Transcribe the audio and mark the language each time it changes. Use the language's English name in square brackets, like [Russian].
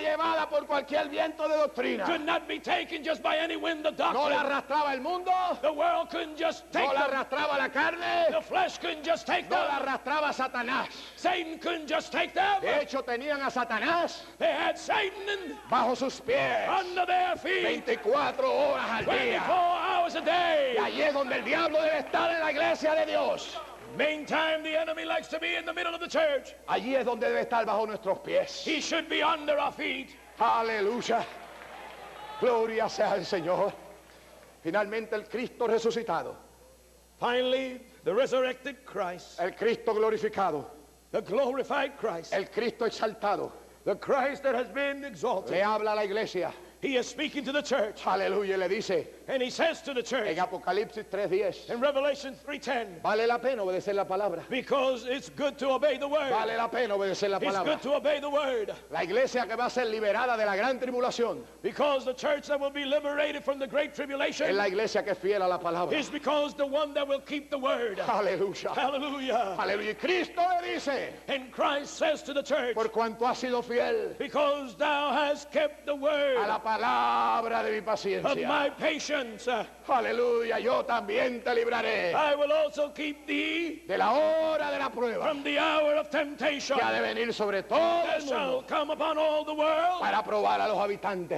[Spanish] llevada por cualquier viento de doctrina. [English] could not be taken just by any wind of [Spanish] No la [English] doctrine. [Spanish] arrastraba el mundo, [English] The world couldn't just take [Spanish] no la [English] them. [Spanish] arrastraba la carne, [English] The flesh couldn't just take [Spanish] no la [English] them. [Spanish] arrastraba Satanás. [English] Satan couldn't just take them. [Spanish] De hecho, tenían a Satanás [English] They had Satan [Spanish] bajo sus pies [English] under their feet [Spanish] 24 horas al [English] 24 [Spanish] día. [English] hours a day. [Spanish] Y allí es donde el diablo debe estar en la iglesia de Dios. [English] Meantime, the enemy likes to be in the middle of the church. [Spanish] Allí es donde debe estar bajo nuestros pies. [English] He should be under our feet. [Spanish] Aleluya. Gloria sea al Señor. Finalmente el Cristo resucitado, [English] Finally, the resurrected Christ, [Spanish] el Cristo glorificado, [English] the glorified Christ, [Spanish] el Cristo exaltado, [English] the Christ that has been exalted. [Spanish] le habla a la iglesia. [English] He is speaking to the church, [Spanish] Aleluya. Y le dice [English] and he says to the church [Spanish] en Apocalipsis 3:10, [English] in Revelation 3:10, [Spanish] vale la pena obedecer la palabra. [English] because it's good to obey the word. [Spanish] Vale la pena obedecer la [English] It's [Spanish] palabra. [English] good to obey the word, [Spanish] La iglesia que va a ser liberada de la gran tribulación [English] because the church that will be liberated from the great [Spanish] es [English] tribulation [Spanish] la iglesia que es fiel a la palabra. [English] is because the one that will keep the word. [Spanish] Aleluya. [English] Hallelujah. [Spanish] Aleluya. Y Cristo le dice, [English] And Christ says to the church, [Spanish] por cuanto has sido fiel [English] because thou hast kept the word [Spanish] a la palabra de mi [English] of [Spanish] paciencia. [English] my patience, [Spanish] Aleluya. Yo también te libraré [English] I will also keep thee [Spanish] de la hora de la prueba [English] from the hour of temptation [Spanish] que ha de venir sobre todo [English] that [Spanish] el [English] shall [Spanish] mundo [English] come upon all the world [Spanish] para probar a los habitantes de